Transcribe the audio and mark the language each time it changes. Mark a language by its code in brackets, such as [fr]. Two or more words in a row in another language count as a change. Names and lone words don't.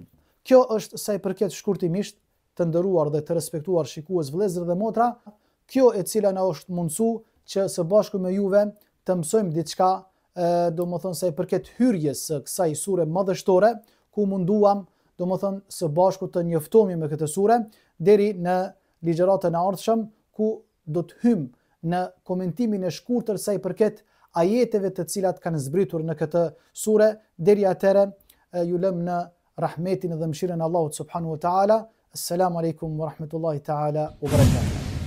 [sq] Kjo është sa i përket shkurtimisht të nderuar dhe të respektuar shikues, vëllezër dhe motra, kjo e cila na është mundsu që së bashku me juve të mësojmë diçka, domethënë sa i përket hyrjes së kësaj sure madhështore, ku munduam domethënë së bashku të njoftohemi me këtë sure deri në ligjëratën e ardhshëm, ku do të hym në komentimin e shkurtër sa i përket ajeteve të cilat kanë zbritur në këtë sure. Deri atëherë ju lëm në rahmetin dhe mëshirën e Allahut [ar] سبحانه وتعالى. السلام عليكم ورحمة الله تعالى وبركاته.